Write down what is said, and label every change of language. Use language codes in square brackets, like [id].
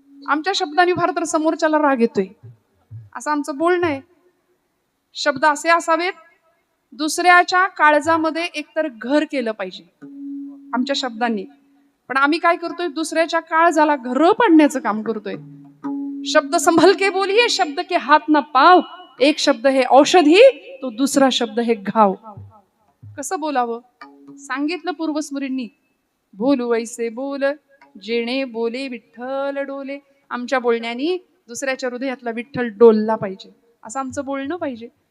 [mr] आमच्या शब्दांनी फार तर समोरच्याला राग येतोय, असं आमचं बोलणं आहे. शब्द असे असावेत, दुसऱ्याच्या काळजामध्ये एकतर घर केलं पाहिजे आमच्या शब्दांनी. पण आम्ही काय करतोय? दुसऱ्याच्या काळजाला घर पाडण्याचं काम करतोय. [hi] शब्द संभल के बोलिये, शब्द के हात ना पाव. एक शब्द हे औषधी, तो दुसरा शब्द हे घाव. [mr] कसं बोलावं? सांगितलं पूर्वस्मृतींनी, बोलू वैसे बोल जेणे बोले विठ्ठल डोले. आमच्या बोलण्यानी दुसऱ्याच्या हृदयातला विठ्ठल डोलला पाहिजे, असं आमचं बोलणं पाहिजे.